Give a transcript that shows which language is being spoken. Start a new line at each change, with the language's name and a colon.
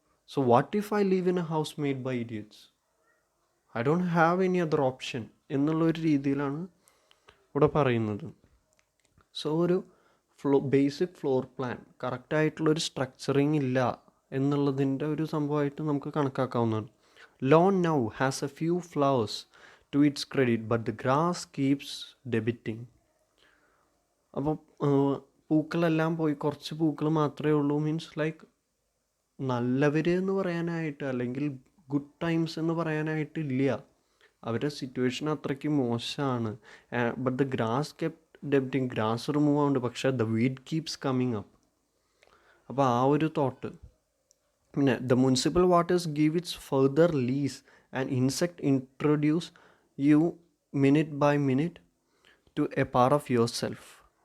English: so what if I live in a house made by idiots, I don't have any other option
Malayalam: എന്നുള്ളൊരു രീതിയിലാണ് ഇവിടെ പറയുന്നത്. So ഒരു basic floor plan, കറക്റ്റായിട്ടുള്ളൊരു structuring ഇല്ല എന്നുള്ളതിൻ്റെ ഒരു സംഭവമായിട്ട് നമുക്ക് കണക്കാക്കാവുന്നതാണ്.
English: Lawn now has a few flowers to its credit, but the grass keeps debiting.
Malayalam: അപ്പോൾ പൂക്കളെല്ലാം പോയി കുറച്ച് പൂക്കൾ മാത്രമേ ഉള്ളൂ. മീൻസ് ലൈക്ക് നല്ലവർ എന്ന് പറയാനായിട്ട് അല്ലെങ്കിൽ ഗുഡ് ടൈംസ് എന്ന് പറയാനായിട്ട് ഇല്ല. അവരുടെ സിറ്റുവേഷൻ അത്രയ്ക്ക് മോശമാണ്.
English: but the grass kept debiting,
Malayalam: grass remove ആവുന്നുണ്ട്, പക്ഷേ
English: The weed keeps coming up.
Malayalam: അപ്പോൾ ആ ഒരു തോട്ട്.
English: പിന്നെ the municipal waters give its further lease and insect introduce you minute by minute to a part of yourself.